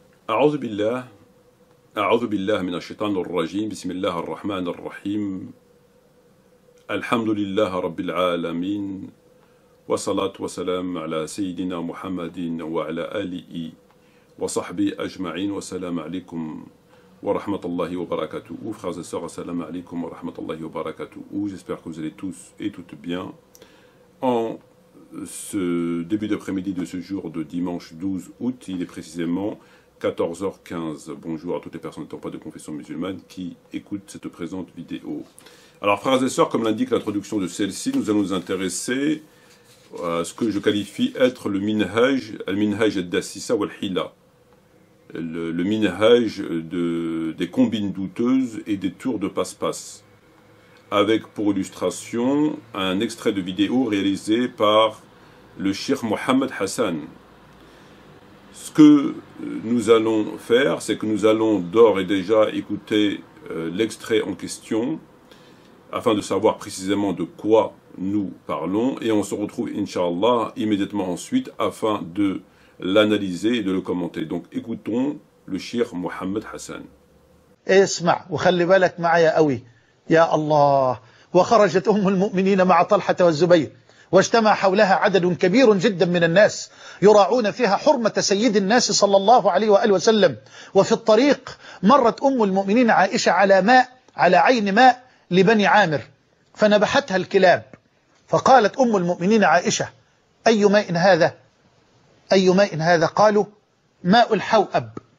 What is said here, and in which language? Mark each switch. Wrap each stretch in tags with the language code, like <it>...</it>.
<ar>أعوذ بالله أعوذ بالله من الشيطان الرجيم بسم الله الرحمن الرحيم الحمد لله رب العالمين والصلاة والسلام على سيدنا محمد وعلى آله وصحبه أجمعين والسلام عليكم ورحمة الله وبركاته.</ar> <fr>Frères et sœurs,</fr> <ar>assalamu alaikum wa rahmatullahi wa barakatuh.</ar> <fr>J'espère que vous allez tous et toutes bien. En ce début d'après-midi de ce jour de dimanche 12 août, il est précisément 14h15. Bonjour à toutes les personnes n'étant pas de confession musulmane qui écoutent cette présente vidéo. Alors frères et sœurs, comme l'indique l'introduction de celle-ci, nous allons nous intéresser à ce que je qualifie être le minhaj, al-minhaj ad-dassisa wal-hila. Le minhaj des combines douteuses et des tours de passe-passe, avec pour illustration un extrait de vidéo réalisé par le Cheikh Mohammed Hassan. Ce que nous allons faire, c'est que nous allons d'ores et déjà écouter l'extrait en question, afin de savoir précisément de quoi nous parlons, et on se retrouve, Inch'Allah, immédiatement ensuite, afin de l'analyser et de le commenter. Donc écoutons le Cheikh Mohammed Hassan.</fr> <ar>اسمع وخلي بالك معايا قوي يا الله. وخرجت أم المؤمنين مع طلحة والزبير واجتمع حولها عدد كبير جدا من الناس يراعون فيها حرمة سيد الناس صلى الله عليه وآله وسلم. وفي الطريق مرت أم المؤمنين عائشة على عين ماء لبني عامر فنبحتها الكلاب، فقالت أم المؤمنين عائشة: أي ماء هذا؟ أي ماء هذا؟ قالوا: ماء الحوأب.</ar>